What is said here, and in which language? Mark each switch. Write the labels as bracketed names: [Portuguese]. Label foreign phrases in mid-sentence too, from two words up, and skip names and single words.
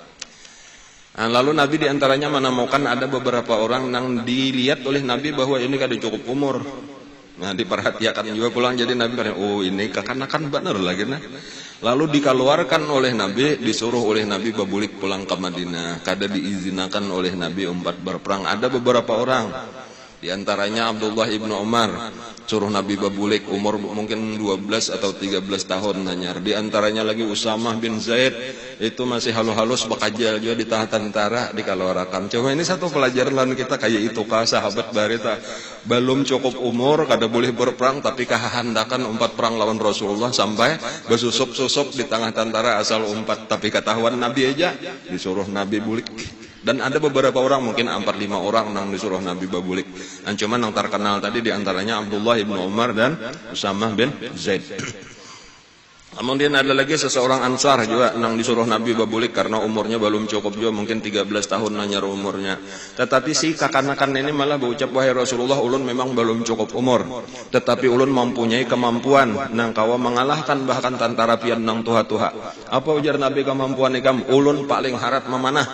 [Banjar] Lalu Nabi diantaranya menemukan ada beberapa orang yang dilihat oleh Nabi bahwa ini kada cukup umur. Nah diperhatikan juga pulang, jadi Nabi bilang, oh ini kekanakan benar lagi nah. Lalu dikeluarkan oleh Nabi, disuruh oleh Nabi babulik pulang ke Madinah. Kada diizinkan oleh Nabi berperang. Ada beberapa orang, diantaranya Abdullah ibnu Umar, suruh Nabi babulik, umur mungkin 12 atau 13 tahun nanyar. Di antaranya lagi Usamah bin Zaid, itu masih halus-halus bakajal juga di tahan tentara dikeluarkan. Cuma ini satu pelajaran lain kita kayak itu kah sahabat barita belum cukup umur kada boleh berperang, tapi kehendakan umpat perang lawan Rasulullah sampai bersusup-susup di tengah tentara asal umpat, tapi ketahuan Nabi aja disuruh Nabi bulik. Dan ada beberapa orang, mungkin 4-5 orang yang disuruh Nabi babulik. [Indonesian] Dan cuma yang terkenal tadi diantaranya Abdullah ibnu Umar dan Usamah bin Zaid. [Banjar] Kemudian ada lagi seseorang Ansar juga nang disuruh Nabi babulik karena umurnya belum cukup juga, mungkin 13 tahun nanya umurnya. Tetapi si kakanakan ini malah berucap, wahai Rasulullah, ulun memang belum cukup umur, tetapi ulun mempunyai kemampuan nang kawa mengalahkan bahkan tantara pian nang tuha-tuha. Apa ujar Nabi kemampuan ikam? Ulun paling harat memanah.